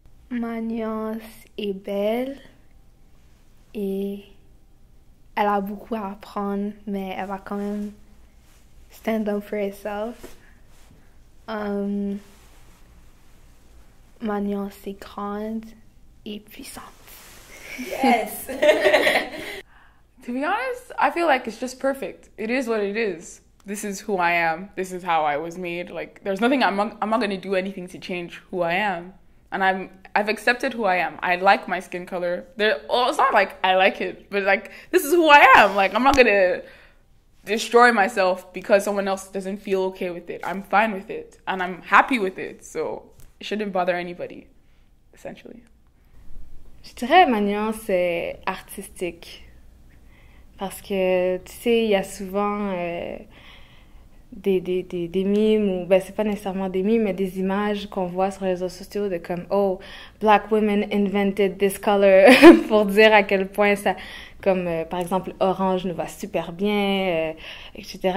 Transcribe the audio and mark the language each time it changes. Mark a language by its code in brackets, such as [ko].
[fr] Ma nuance est belle et elle a beaucoup à apprendre, mais elle va quand même [en] stand up for herself. [fr] Ma nuance est grande et puissante. [en] Yes! To be honest, I feel like it's just perfect. It is what it is. This is who I am. This is how I was made. Like, there's nothing, I'm not going to do anything to change who I am. And I've accepted who I am. I like my skin color. It's not like I like it, but like, this is who I am. Like, I'm not going to destroy myself because someone else doesn't feel okay with it. I'm fine with it. And I'm happy with it. So it shouldn't bother anybody, essentially. [fr] Je dirais ma nuance est artistique. Parce que, tu sais, il y a souvent des mimes, ou ben c'est pas nécessairement des mimes, mais des images qu'on voit sur les réseaux sociaux de comme, [en] oh, Black women invented this color, [fr] pour dire à quel point ça, comme par exemple, orange nous va super bien, etc.